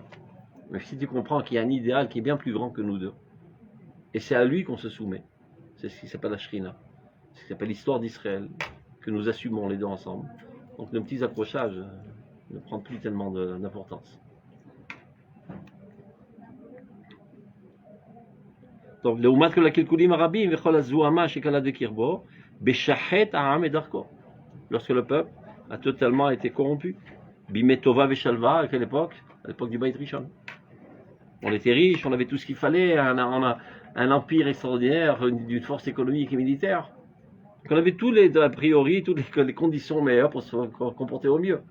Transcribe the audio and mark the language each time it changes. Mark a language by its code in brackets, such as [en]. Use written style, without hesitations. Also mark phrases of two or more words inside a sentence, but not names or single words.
[fr] Mais si tu comprends qu'il y a un idéal qui est bien plus grand que nous deux, et c'est à lui qu'on se soumet, c'est ce qui s'appelle la Shrina, ce qui s'appelle l'histoire d'Israël, que nous assumons les deux ensemble. Donc nos petits accrochages ne prennent plus tellement d'importance. Donc, [he] לעומת כל הקלקולים הרבים וכל הזוהמה שקלה דקרבו, בשחט העם את דרכו. [fr] Lorsque le peuple a totalement été corrompu. [he] בימי טובה ושלוה, [fr] à quelle époque? À l'époque du Beit Rishon. On était riches, on avait tout ce qu'il fallait, on a un empire extraordinaire d'une force économique et militaire. Donc on avait tous les, a priori, toutes les conditions meilleures pour se comporter au mieux.